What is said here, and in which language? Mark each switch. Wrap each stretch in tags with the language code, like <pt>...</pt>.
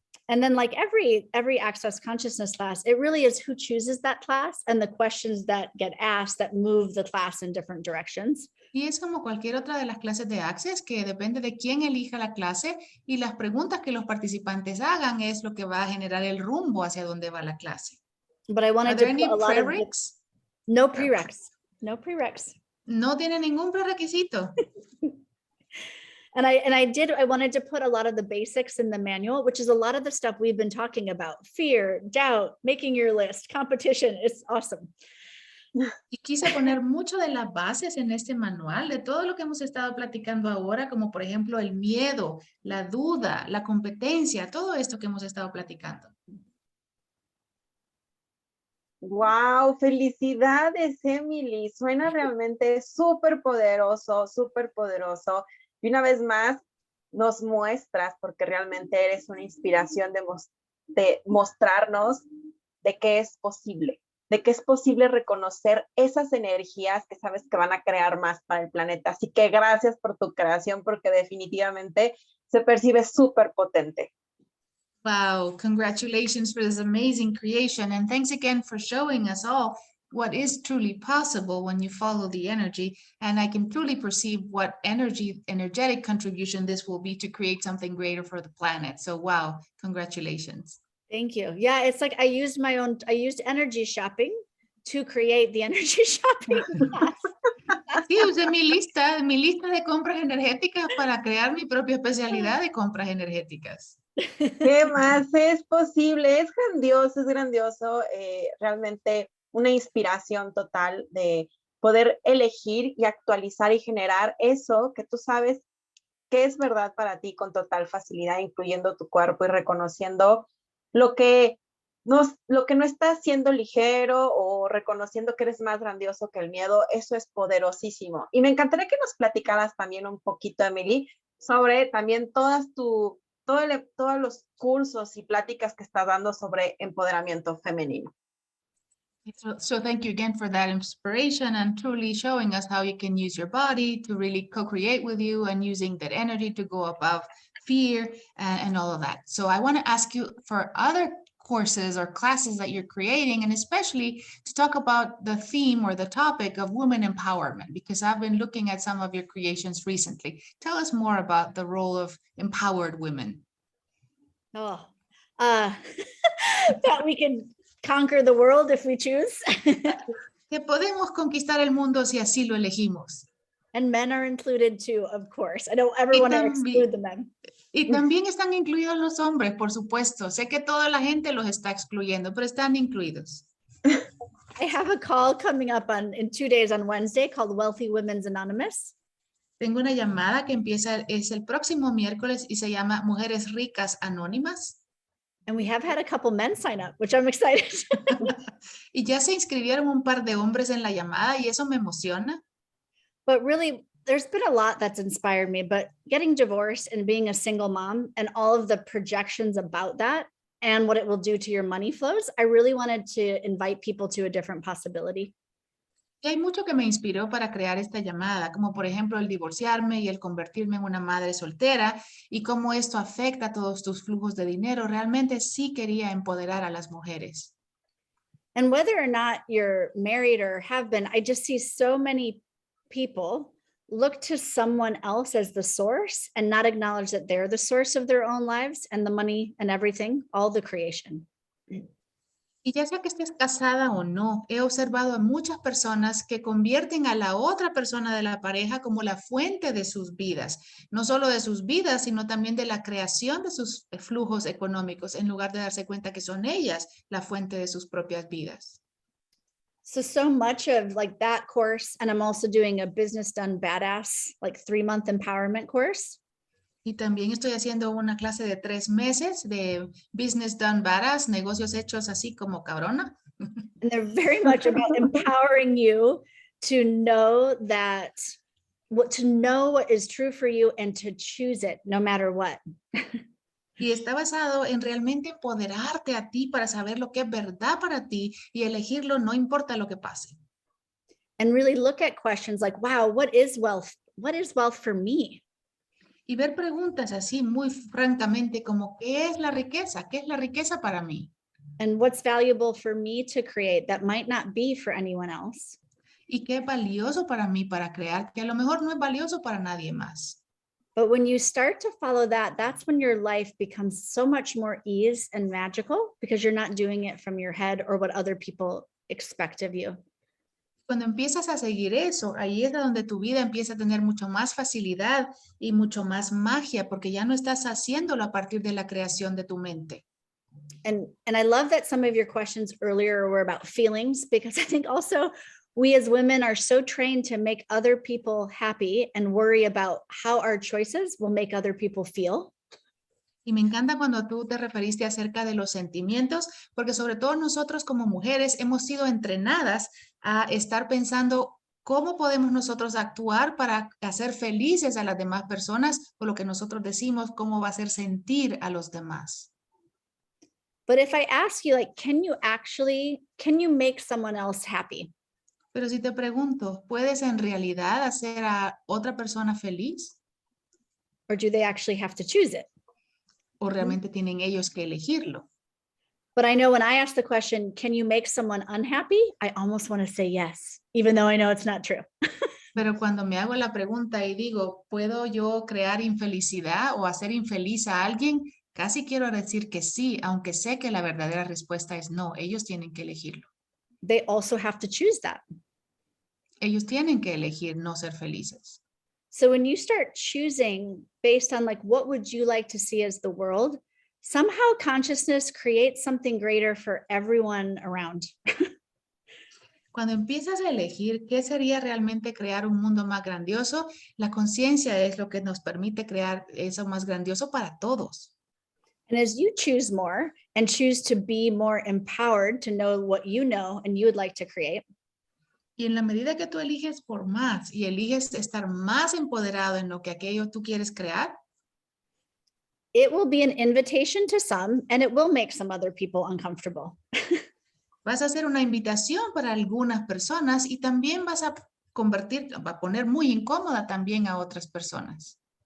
<en>And then like every Access Consciousness class, it really is who chooses that class and the questions that get asked that move the class in different directions.</en> <es>Y es como cualquier otra de las clases de Access que depende de quién elija la clase y las preguntas que los participantes hagan es lo que va a generar el rumbo hacia dónde va la clase.</es> <en>But I wanted to put a lot of no prereqs.</en> <es>No tiene ningún prerequisito.</es> <en>And I wanted to put a lot of the basics in the manual, which is a lot of the stuff we've been talking about: fear, doubt, making your list, competition. It's awesome.</en> <es>Y quise poner mucho de las bases en este manual, de todo lo que hemos estado platicando ahora, como por ejemplo el miedo, la duda, la competencia, todo esto que hemos estado platicando. Wow, felicidades, Emily. Suena realmente súper poderoso, súper poderoso. Y una vez más, nos muestras, porque realmente eres una inspiración de mostrarnos de que es posible reconocer esas energías que sabes que van a crear más para el planeta. Así que gracias por tu creación, porque definitivamente se percibe súper potente.</es> <en>Wow, congratulations for this amazing creation. And thanks again for showing us all what is truly possible when you follow the energy. And I can truly perceive what energetic contribution this will be to create something greater for the planet. So wow, congratulations. Thank you. Yeah, it's like I used energy shopping to create the energy shopping class.</en> <es>Sí, usé mi lista de compras energéticas para crear mi propia especialidad de compras energéticas. ¿Qué más es posible? Es grandioso, realmente una inspiración total de poder elegir y actualizar y generar eso que tú sabes que es verdad para ti con total facilidad, incluyendo tu cuerpo y reconociendo lo que no está siendo ligero o reconociendo que eres más grandioso que el miedo. Eso es poderosísimo. Y me encantaría que nos platicaras también un poquito, Emily, sobre también todos los cursos y pláticas que estás dando sobre empoderamiento femenino.</es> <en>So thank you again for that inspiration and truly showing us how you can use your body to really co-create with you and using that energy to go above fear and all of that. So I want to ask you for other courses or classes that you're creating, and especially to talk about the theme or the topic of women empowerment, because I've been looking at some of your creations recently. Tell us more about the role of empowered women. Oh, that we can conquer the world if we choose.</en> <es>Que podemos conquistar el mundo si así lo elegimos.</es> <en>And men are included too, of course. I don't ever want to exclude the men.</en> <es>Y también están incluidos los hombres, por supuesto. Sé que toda la gente los está excluyendo, pero están incluidos.</es> <en>I have a call coming up in 2 days on Wednesday called Wealthy Women's Anonymous.</en> <es>Tengo una llamada que empieza, es el próximo miércoles y se llama Mujeres Ricas Anónimas.</es> <en>And we have had a couple men sign up, which I'm excited.</en> <es>Y ya se inscribieron un par de hombres en la llamada y eso me emociona.</es> <en>But really, there's been a lot that's inspired me, but getting divorced and being a single mom and all of the projections about that and what it will do to your money flows, I really wanted to invite people to a different possibility.</en> <es>Y hay mucho que me inspiró para crear esta llamada, como por ejemplo el divorciarme y el convertirme en una madre soltera y cómo esto afecta todos tus flujos de dinero. Realmente sí quería empoderar a las mujeres.</es> <en>And whether or not you're married or have been, I just see so many people look to someone else as the source and not acknowledge that they're the source of their own lives and the money and everything, all the creation.</en> <es>Y ya sea que estés casada o no, he observado a muchas personas que convierten a la otra persona de la pareja como la fuente de sus vidas, no solo de sus vidas, sino también de la creación de sus flujos económicos, en lugar de darse cuenta que son ellas la fuente de sus propias vidas.</es> <en>So much of like that course, and I'm also doing a Business Done Badass, like 3-month empowerment course.</en> <es>Y también estoy haciendo una clase de 3 meses de Business Done Badass, negocios hechos así como cabrona.</es> <en>And they're very much about empowering you to know that, to know what is true for you and to choose it no matter what.</en> <es>Y está basado en realmente empoderarte a ti para saber lo que es verdad para ti y elegirlo no importa lo que pase.</es> <en>And really look at questions like, wow, what is wealth? What is wealth for me?</en> <es>Y ver preguntas así muy francamente como, ¿qué es la riqueza? ¿Qué es la riqueza para mí?</es> <en>And what's valuable for me to create that might not be for anyone else?</en> <es>¿Y qué es valioso para mí para crear que a lo mejor no es valioso para nadie más?</es> <en>But when you start to follow that, that's when your life becomes so much more ease and magical because you're not doing it from your head or what other people expect of you.</en> <es>Cuando empiezas a seguir eso, ahí es donde tu vida empieza a tener mucho más facilidad y mucho más magia, porque ya no estás haciéndolo a partir de la creación de tu mente.</es> <en>And I love that some of your questions earlier were about feelings, because I think also we as women are so trained to make other people happy and worry about how our choices will make other people feel.</en> <es>Y me encanta cuando tú te referiste acerca de los sentimientos, porque sobre todo nosotros como mujeres hemos sido entrenadas a estar pensando cómo podemos nosotros actuar para hacer felices a las demás personas, o lo que nosotros decimos, cómo va a hacer sentir a los demás.</es> <en>But if I ask you, like, can you make someone else happy?</en> <es>Pero si te pregunto, ¿puedes en realidad hacer a otra persona feliz? Or do they actually have to choose it? ¿O realmente tienen ellos que elegirlo?</es> <en>But I know when I ask the question, can you make someone unhappy? I almost want to say yes, even though I know it's not true.</en> <es>Pero cuando me hago la pregunta y digo, ¿puedo yo crear infelicidad o hacer infeliz a alguien? Casi quiero decir que sí, aunque sé que la verdadera respuesta es no, ellos tienen que elegirlo.</es> <en>They also have to choose that.</en> <es>Ellos tienen que elegir no ser felices.</es> <en>So when you start choosing based on like, what would you like to see as the world? Somehow consciousness creates something greater for everyone around.</en> <es>Cuando empiezas a elegir qué sería realmente crear un mundo más grandioso, la conciencia es lo que nos permite crear eso más grandioso para todos.</es> <en>And as you choose more and choose to be more empowered to know what you know and you would like to create.</en> <es>Y en la medida que tú eliges por más y eliges estar más empoderado en lo que aquello tú quieres crear,</es> <en>it will be an invitation to some and it will make some other people uncomfortable.</en> <es>Vas a hacer una invitación para algunas personas y también vas a poner muy incómoda también a otras personas.</es>